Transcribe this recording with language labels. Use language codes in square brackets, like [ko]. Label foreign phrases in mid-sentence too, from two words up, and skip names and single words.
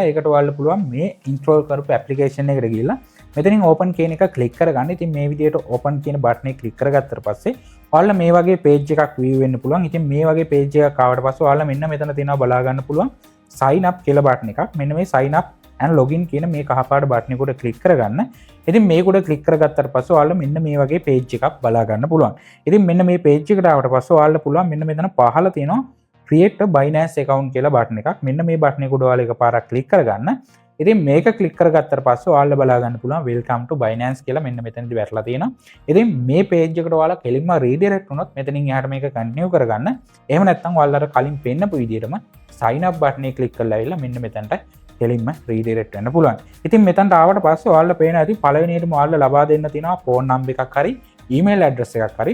[si] ඒකට ඔයාලා පුළුවන් මේ install කරපු application එකට ගිහිල්ලා මෙතනින් open කියන එක click කරගන්න. ඉතින් මේ විදිහට open කියන button එක click කරගත්තට පස්සේ ඔයාලා මේ වගේ page එකක් view වෙන්න පුළුවන්. ඉතින් මේ වගේ page එකක් ආවට පස්සේ ඔයාලා මෙන්න මෙතන තියෙනවා බලා ගන්න පුළුවන් [en] sign up [si] කියලා button එකක්. මෙන්න මේ [en] sign up and login [si] කියන මේ කහපාට බටන් එක උඩ ක්ලික් කරගන්න. ඉතින් මේක උඩ ක්ලික් කරගත්තට පස්සේ ඔයාලා මෙන්න මේ වගේ page එකක් බලා ගන්න පුළුවන්. ඉතින් මෙන්න මේ page එකට ආවට පස්සේ ඔයාලා පුළුවන් මෙන්න මෙතන පහළ තියෙනවා [en] create a Binance account [si] කියලා බටන් එකක්. මෙන්න මේ බටන් එක උඩ ඔයාලා එකපාරක් ක්ලික් කරගන්න. ඉතින් මේක ක්ලික් කරගත්තට පස්සේ ඔයාලා බලා ගන්න පුළුවන් [en] welcome to Binance [si] කියලා මෙන්න මෙතනදි වැටලා තියෙනවා. ඉතින් මේ page එකට ඔයාලා කෙලින්ම redirect වුණොත් මෙතනින් එහාට මේක continue කරගන්න. එහෙම නැත්නම් ඔයාලා කලින් පෙන්නපු විදිහටම [en] sign up button [si] එක ක්ලික් කරලා ඇවිල්ලා මෙන්න මෙතනට කෙලින්ම redirect වෙන්න පුළුවන්. ඉතින් මෙතනට ආවට පස්සේ ඔයාලා පේනවා ඇති පළවෙනියටම ඔයාලා ලබා දෙන්න තියෙනවා [en] phone number [si] එකක් හරි [en] email address [si] එකක් හරි.